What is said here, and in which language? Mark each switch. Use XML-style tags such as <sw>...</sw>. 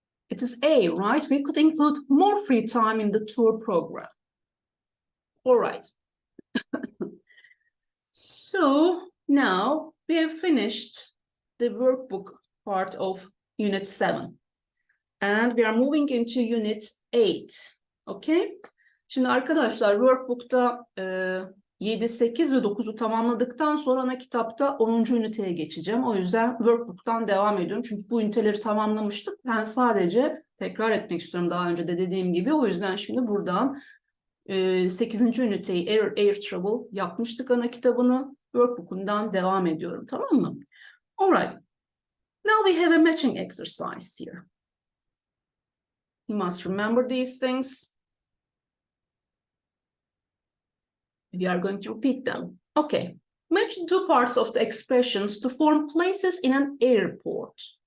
<en>It is A, right? We could include more free time in the tour program. All right. So now we have finished the workbook part of Unit 7. And we are moving into Unit 8. Okay?</en> <tr>Şimdi arkadaşlar workbook'ta 7, 8 ve 9'u tamamladıktan sonra ana kitapta 10. üniteye geçeceğim. O yüzden workbook'tan devam ediyorum. Çünkü bu üniteleri tamamlamıştık. Ben sadece tekrar etmek istiyorum daha önce de dediğim gibi. O yüzden şimdi buradan 8. üniteyi Air Travel yapmıştık ana kitabını. Workbook'undan devam ediyorum. Tamam mı?</tr> <en>Alright. Now we have a matching exercise here. You must remember these things. We are going to repeat them. Okay. Match two parts of the expressions to form places in an airport.</en>